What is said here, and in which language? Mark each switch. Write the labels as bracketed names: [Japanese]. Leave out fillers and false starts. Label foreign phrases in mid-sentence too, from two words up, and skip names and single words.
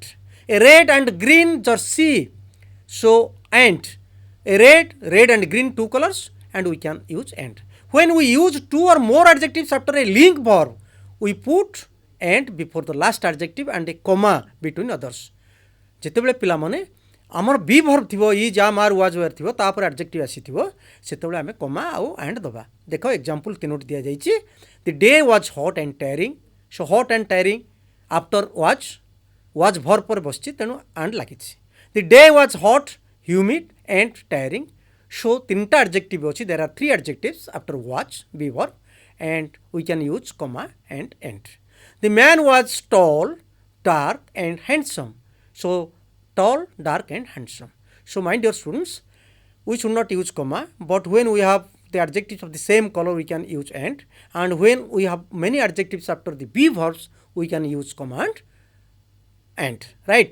[English] A red and green jersey. So and. A red and green, two colors, and we can use and. When we use two or more adjectives after a link verb, we put and before the last adjective and a comma between others. [Odia] ଯେତେବେଳେ ପିଲାମାନେ ଆମର [English] be verb [Odia] ଥିବ, [English] is am are was were [Odia] ଥିବ, ତାପରେ ଆଡଜେକ୍ଟିଭ୍ ଆସିଥିବ, ସେତେବେଳେ ଆମେ କମା ଆଉ ଆଣ୍ଡ ଦେବା। ଦେଖ ଏକ୍ଜାମ୍ପଲ୍ ତିନୋଟି ଦିଆଯାଇଛି। [English] The day was hot and tiring. So hot and tiring after was verb [Odia] ପରେ ବସିଛି, ତେଣୁ ଆଣ୍ଡ ଲାଗିଛି। [English] The day was hot, humid and tiring. [Odia] ସୋ ତିନିଟା ଆଡଜେକ୍ଟିଭ୍ ଅଛି। [English] There are three adjectives after was, be verb, and we can use comma and end. The man was tall, dark and handsome. So tall, dark and handsome. So my dear students, we should not use comma, but when we have the adjectives of the same color, we can use and when we have many adjectives after the be verbs, we can use comma and, right?